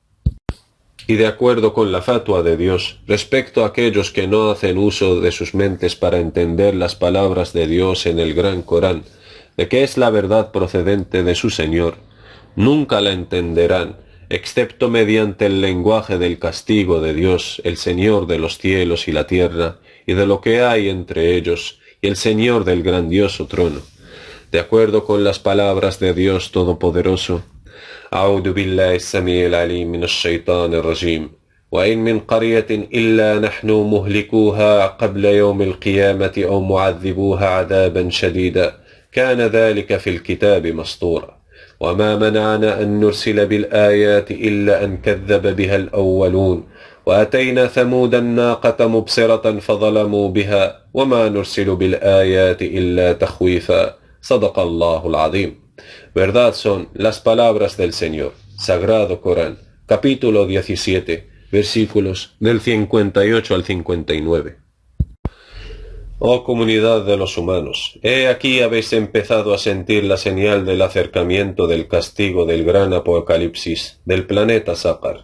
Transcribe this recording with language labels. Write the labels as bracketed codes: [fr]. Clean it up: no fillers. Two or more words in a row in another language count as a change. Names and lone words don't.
[es] Y de acuerdo con la fatua de Dios, respecto a aquellos que no hacen uso de sus mentes para entender las palabras de Dios en el Gran Corán, de que es la verdad procedente de su Señor, nunca la entenderán, excepto mediante el lenguaje del castigo de Dios, el Señor de los cielos y la tierra, y de lo que hay entre ellos, y el Señor del grandioso trono. De acuerdo con las palabras de Dios Todopoderoso, [ar] أعوذ بالله السميع العليم من الشيطان الرجيم وإن من قرية إلا نحن مهلكوها قبل يوم القيامة أو معذبوها عذابا شديدا كان ذلك في الكتاب مسطورا وما منعنا أن نرسل بالآيات إلا أن كذب بها الأولون وأتينا ثمود الناقة مبصرة فظلموا بها وما نرسل بالآيات إلا تخويفا صدق الله العظيم. [es] Verdad son las palabras del Señor. Sagrado Corán, capítulo 17, versículos del 58 al 59. Oh comunidad de los humanos, he aquí habéis empezado a sentir la señal del acercamiento del castigo del gran apocalipsis del planeta Sácar.